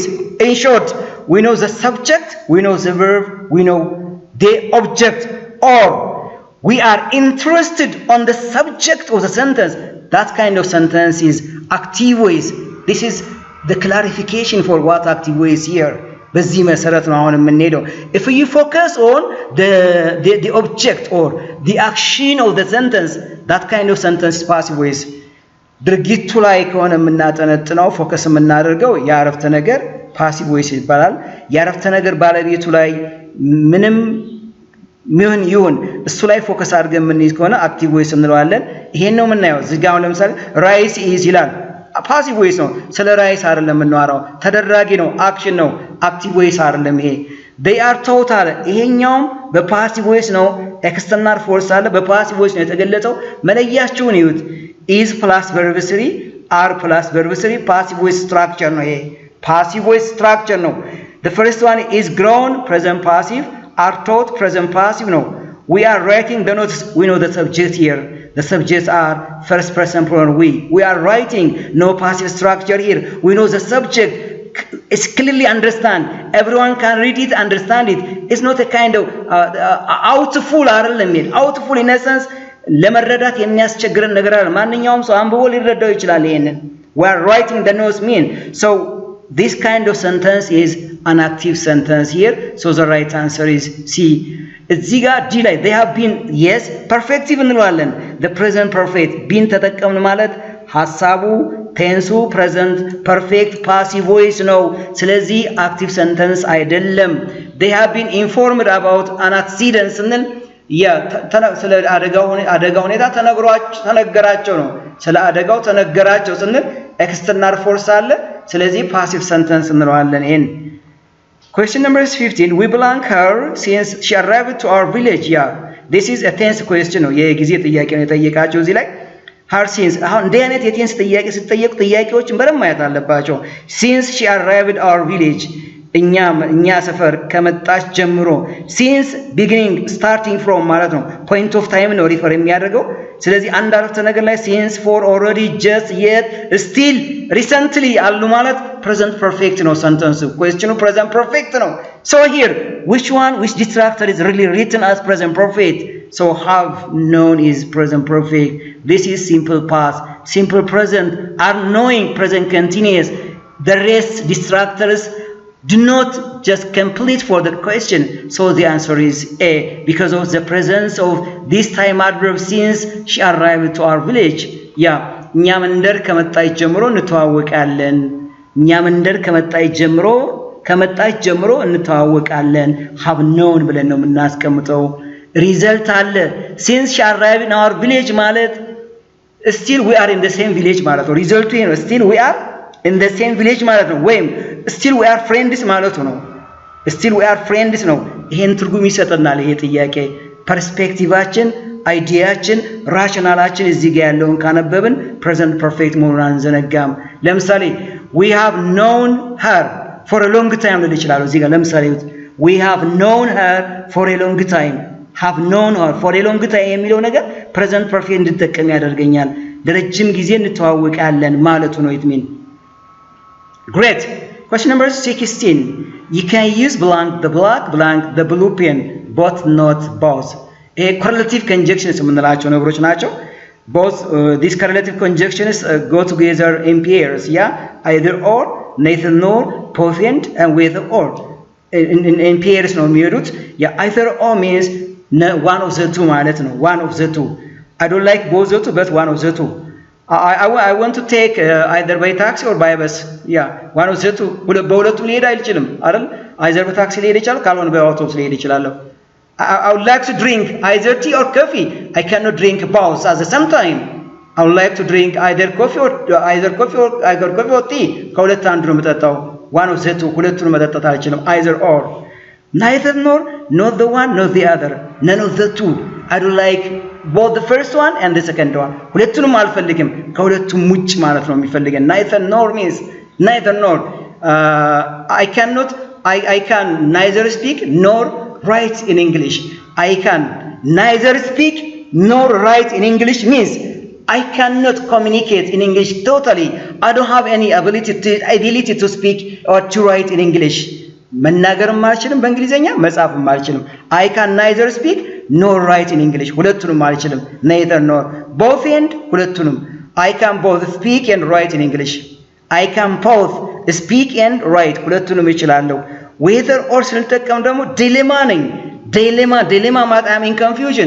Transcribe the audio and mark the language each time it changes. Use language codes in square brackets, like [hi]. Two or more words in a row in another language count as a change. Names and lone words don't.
[en] In short, we know the subject, we know the verb, we know the object, or we are interested on the subject of the sentence. That kind of sentence is active voice. This is the clarification for what active voice here. [am] በዚህ መሰረት ነው አሁን የምንሄደው። [en] If you focus on the object or the action of the sentence, that kind of sentence is passive voice. [am] ድርጊቱ ላይ ከሆነ የምናጠነጥነው ፎከስ የምናደርገው የአረፍተ ነገር [en] passive voice [am] ይባላል። የአረፍተ ነገር ባለቤቱ ላይ ምንም ምን ይሁን እሱ ላይ ፎከስ አድርገን የምንይዝ ከሆነ አክቲቭ ቮይስ እንለዋለን። ይሄን ነው የምናየው። እዚህ ጋር ለምሳሌ [en] rice is [am] ይላል [en] passive voice [am] ነው። ስለ ራይስ አይደለም የምናወራው፣ ተደራጊ ነው፣ አክሽን ነው፣ [en] active voice [am] አይደለም ይሄ። [en] they are taught [am] አለ ይሄኛውም በፓሲቭ ቮይስ ነው። [en] external force [am] አለ በፓሲቭ ቮይስ ነው የተገለጸው። መለያችሁን ይዩት። [en] is plus verb 3 are plus verb 3 passive voice structure [am] ነው ይሄ [en] passive voice structure [am] ነው። [en] the first one is grown present passive, are taught present passive no. We are writing the notes, we know the subject here. The subjects are first person pronoun we. We are writing, no passive structure here. We know the subject is clearly understand. Everyone can read it, understand it. It's not a kind of outful [am] አይደለም ይሄ [en] outful in essence [am] ለመረዳት የሚያስቸግረን ነገር አለ። ማንኛውም ሰው አንብቦ ሊረዳው ይችላል ይሄንን። [en] We are writing the notes mean. So this kind of sentence is an active sentence here. So the right answer is C. [am] እዚህ ጋር ዲ ላይ [en] they have been yes perfective [am] እንለዋለን። [en] the present perfect been [am] ተጠቀምን ማለት ሐሳቡ ቴንሱ [en] present perfect passive voice [am] ነው። ስለዚህ [en] active sentence [am] አይደለም። [en] they have been informed about an accident [am] ስንል ስለ አደጋው ሁኔታ ተነገራቸው ነው። ስለ አደጋው ተነገራቸው ስንል [en] external force [am] አለ። ስለዚህ [en] passive sentence [am] እንለዋለን ይሄን። [en] Question number 15. We belong her since she arrived to our village. Yeah, this is a tense question [am] ነው። የጊዜ ጥያቄ ነው የጠየቃቸው እዚህ ላይ [en] her since [am] አሁን እንደ አይነት የቴንስ ጥያቄ ሲጠየቁ ጥያቄዎችን በደንብ ማየት አለባቸው። [en] since she arrived our village [am] እኛ ሰፈር ከመጣች ጀምሮ [en] since beginning starting from [am] ማለት ነው [en] point of time [am] ነው ሪፈር የሚያደርገው። ስለዚህ አንድ አረፍተ ነገር ላይ [en] since for already just yet still recently [am] አሉ ማለት [en] present perfect ነው sentence question present perfect ነው። so here which distractor is really written as present perfect So have known is present perfect. This is simple past. Simple present are knowing present continuous. The rest distractors do not just complete for the question. So the answer is A. Because of the presence of this time adverb since she arrived to our village. Yeah. [am] እኛ መንደር ከመጣች ጀምሮ እንተዋወቃለን። እኛ መንደር ከመጣች ጀምሮ እንተዋወቃለን። [en] have known [am] ብለን ነው የምናስቀምጠው። ሪዘልት አለ [en] since she arrived in our village ማለት still we are in the same village [am] ማለት ነው። ሪዘልቱ ነው [en] still we are in the same village [am] ማለት ነው። ወይም [en] still we are friends [am] ማለት ነው። [en] still we are friends [am] ነው። ይሄን ትርጉም ይሰጠናል ይሄ ጥያቄ። ፐርስፔክቲቫችን አይዲያችን ራሽናላችን እዚህ ጋር ያለውን ካነበብን [en] present perfect [am] መሆኑን አንዘነጋም። ለምሳሌ [en] we have known her for a long time [am] ልል ይችላል። እዚህ ጋር ለምሳሌ [en] we have known her for a long time have known her for a long time [am] የሚለው ነገር [en] present perfect [am] እንድጠቀም ያደርገኛል። ለረጅም ጊዜ እንተዋወቃለን ማለቱ ነው። [en] it mean great. Question number 16. You can use blank the black blank the blue pen but not both. Correlative conjunctions [am] የምንላቸው ነገሮች ናቸው። [en] both these correlative conjunctions go together in pairs. Yeah, either or, neither nor, both and with or in pairs [am] ነው የሚሄዱት። [en] yeah, either or means one of the two [am] ማለት ነው። [en] one of the two. I don't like both the two but one of the two. I want to take either by taxi or by bus. Yeah, one of the two. [am] በሁለቱ ሊሄድ አይችልም አይደል? [en] either [am] በታክሲ ሊሄድ ይችላል ካልሆነ በአውቶቡስ ሊሄድ ይችላል። [en] I would like to drink either tea or coffee. I cannot drink both at the same time. I would like to drink either coffee or tea. [am] ከሁለት አንዱ ነው የምጠጣው። [en] one of the two [am] ሁለቱን መጠጣት አልችልም። [en] either or. Neither nor, not the one, not the other. None of the two. I don't like both the first one and the second one. [am] ሁለቱንም አልፈልግም ከሁለቱም ውጭ ማለት ነው የሚፈልገን። [en] neither nor means neither nor. I can neither speak nor write in English. I can neither speak nor write in English means I cannot communicate in English totally. I don't have any ability to speak or to write in English. [am] መናገርም አልችልም በእንግሊዘኛ መጻፍም አልችልም። [en] I can neither speak nor write in English. [am] ሁለቱንም አልችልም። [en] neither nor. both and [am] ሁለቱንም. [en] I can both speak and write in English. I can both speak and write. [am] ሁለቱንም እችላለሁ። [en] whether or [am] ስንጠቀም ደግሞ ዲሌማ ነኝ። ዲሌማ ማለት [en] I'm in confusion.